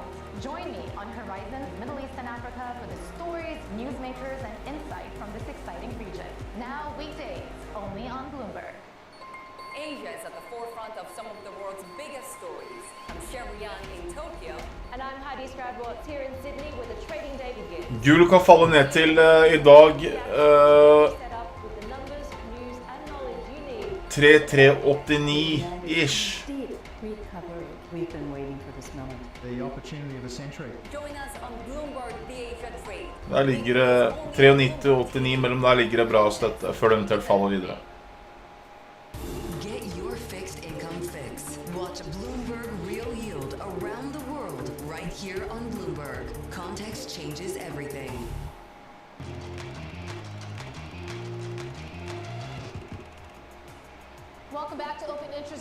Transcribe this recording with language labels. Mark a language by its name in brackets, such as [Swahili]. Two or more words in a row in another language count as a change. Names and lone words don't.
[English] Join me on Horizon Middle East and Africa for the stories, newsmakers, and insight from this exciting region. Now weekdays, only on Bloomberg. Asia is at the forefront of some of the world's biggest stories. I'm Sherry Young in Tokyo. And I'm Heidi Stradwatts here in Sydney where the trading day begins. [Norwegian] Gull kan falle ned til I dag 3389-ish. [English] We've been waiting for this moment. The opportunity of a century. Join us on Bloomberg The Asia Trade. [Norwegian] Der ligger det 93 og 89, mellom der ligger det bra støtte før det eventuelt faller videre. [English] Get your fixed income fix. Watch Bloomberg Real Yield around the world right here on Bloomberg. Context changes everything. Welcome back to Open Interest.